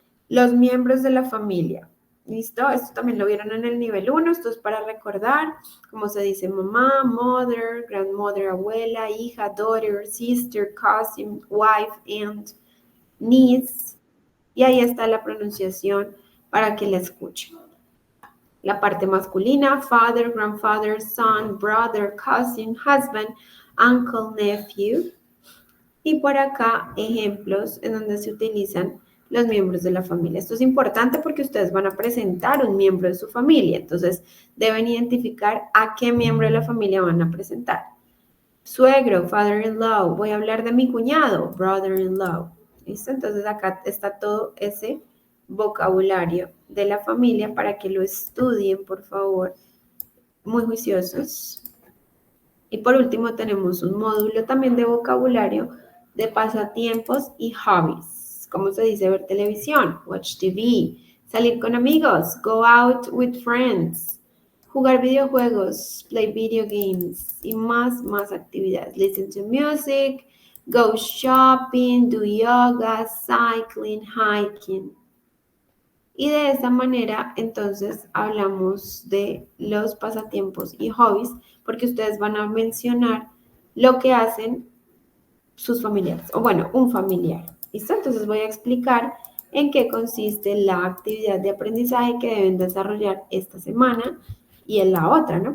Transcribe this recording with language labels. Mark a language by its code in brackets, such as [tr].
[es] Los miembros de la familia. ¿Listo? Esto también lo vieron en el nivel 1. Esto es para recordar cómo se dice mamá, [en] mother, grandmother, [es] abuela, hija, [en] daughter, sister, cousin, wife, aunt, niece. [es] Y ahí está la pronunciación para que la escuchen. La parte masculina, [en] father, grandfather, son, brother, cousin, husband, uncle, nephew. [es] Y por acá ejemplos en donde se utilizan los miembros de la familia. Esto es importante porque ustedes van a presentar un miembro de su familia, entonces deben identificar a qué miembro de la familia van a presentar. Suegro, [en] father-in-law, [es] voy a hablar de mi cuñado, [en] brother-in-law. [es] ¿Listo? Entonces acá está todo ese vocabulario de la familia para que lo estudien, por favor, muy juiciosos. Y por último tenemos un módulo también de vocabulario de pasatiempos y hobbies. ¿Cómo se dice ver televisión? [en] Watch TV. [es] Salir con amigos. [en] Go out with friends. [es] jugar videojuegos, [en] play video games [es] y más actividades. [en] Listen to music, go shopping, do yoga, cycling, hiking. [es] Y de esta manera, entonces, hablamos de los pasatiempos y hobbies, porque ustedes van a mencionar lo que hacen sus familiares, o bueno, un familiar. ¿Listo? Entonces voy a explicar en qué consiste la actividad de aprendizaje que deben desarrollar esta semana y en la otra, ¿no?